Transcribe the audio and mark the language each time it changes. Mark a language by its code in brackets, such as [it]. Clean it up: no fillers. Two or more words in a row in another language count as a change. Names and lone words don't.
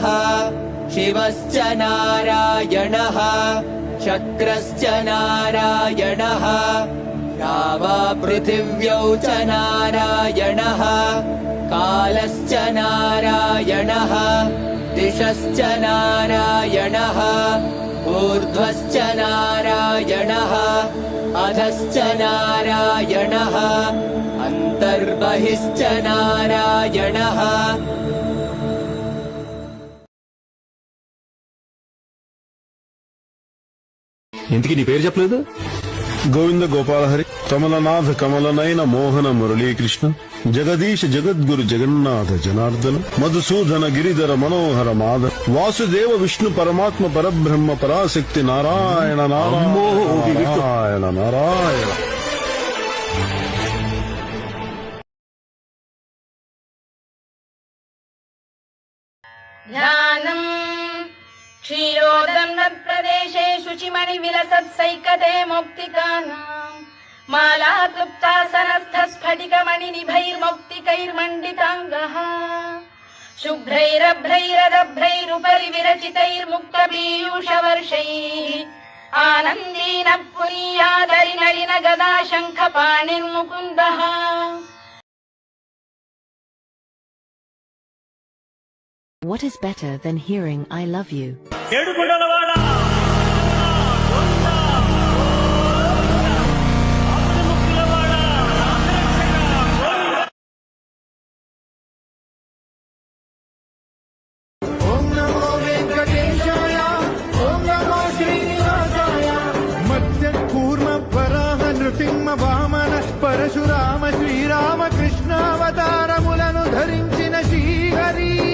[sa] शिवश्च नारायणः शक्रश्च नारायणः रावा पृथिव्यौ च नारायणः कालश्च नारायणः दिशश्च नारायणः ऊर्ध्वश्च नारायणः अधश्च नारायणः अन्तर्बहिश्च नारायणः. [te] ఇంతకీ నీ పేరు చెప్పలేదు? [sa] గోవింద గోపాలహరి కమలనాథ కమలనయన మోహన మురళీకృష్ణ జగదీశ జగద్గురు జగన్నాథ జనార్దన మధుసూదన గిరిధర మనోహర మాధవ వాసుదేవ విష్ణు పరమాత్మ పరబ్రహ్మ పరాశక్తి నారాయణ నారాయణ నారాయణ. ध्यानम् क्षीरोदन्नप्रदेशे शुचिमणिविलसत्सैकते मौक्तिकानाम् मालाक्लुप्तासनस्थस्फटिकमणिनिभैर्मौक्तिकैर्मण्डिताङ्गः शुभ्रैरभ्रैरदभ्रैरुपरि विरचितैर्मुक्तपीयूषवर्षैः आनन्दीन पुनीयादरिनलिन गदा शङ्खपाणिर्मुकुन्दः. [en] What is better than hearing I love you? [te] ఏడుకొండలవాడ [sa] ఓం నమో వెంకటేశాయ ఓం నమో శ్రీనివాసాయ మత్స్య కూర్మ వరాహ నృసింహ వామన పరశురామ శ్రీరామ [te] కృష్ణావతారములను ధరించిన శ్రీహరి